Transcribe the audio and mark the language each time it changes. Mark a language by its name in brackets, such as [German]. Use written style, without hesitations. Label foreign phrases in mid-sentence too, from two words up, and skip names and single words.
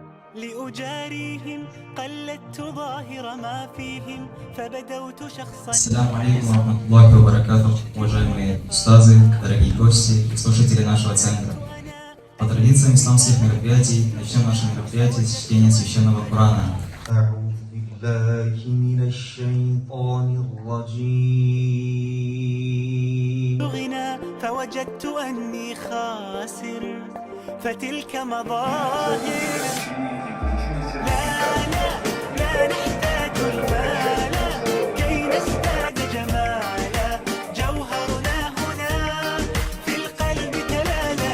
[Arabic] لأجاريهم قلدت ظاهر ما فيهم فبدوت شخصا. السلام عليكم ورحمة الله وبركاته, [Russian] уважаемые устазы, дорогие гости и слушатели нашего центра. По традициям исламских мероприятий начнем наше мероприятие с чтения священного Корана. [Arabic] أعوذ بالله من الشيطان الرجيم. فوجدت أني خاسر فتلك مظاهر. لا نحتاج المال كي نزداد جمالا، جوهرنا هنا في القلب تلالا.